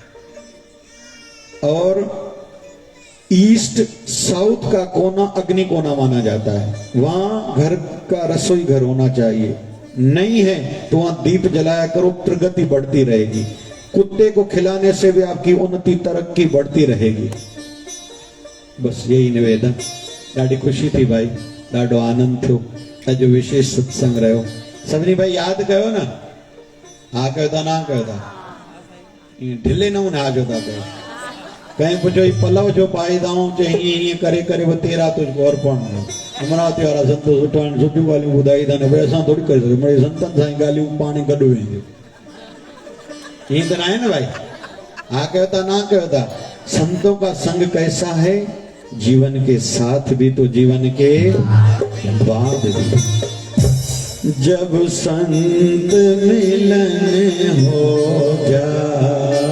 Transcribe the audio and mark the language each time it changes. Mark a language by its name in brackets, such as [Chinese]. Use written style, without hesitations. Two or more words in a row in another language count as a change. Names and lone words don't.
[Hindi] और [English] east south [Hindi] का कोना अग्नि कोना माना जाता है, वहां घर का रसोई घर होना चाहिए। नहीं है तो वहां दीप जलाया करो, प्रगति बढ़ती रहेगी। कुत्ते को खिलाने से भी आपकी उन्नति तरक्की बढ़ती रहेगी। बस यही निवेदन। [Sindhi] ॾाढी खुशी थी भाई, ॾाढो आनंद थियो। अॼु विशेष सत्संग रहियो। सभिनी भाई यादि कयो न? हा कयो था, ना कयो था? ढिले नमूने हा जो था कयो। कहीं पुछो पलव जो पाईंदाऊं, चई ईअं करे करे [Hindi] वो तेरा तुझको अर्पण है। [Sindhi] अमरावती वारा संत सुठा आहिनि, सुठियूं ॻाल्हियूं ॿुधाईंदा आहिनि, भई असां थोरी करे सघूं, मिड़ई संतनि सां ई ॻाल्हियूं पाण गॾु वेंदियूं। ईअं त न आहे न भाई? हा कयो था, ना कयो था? [Hindi] संतों का संग कैसा है? जीवन के साथ भी तो जीवन के बाद भी। जब संत मिलन हो जाए,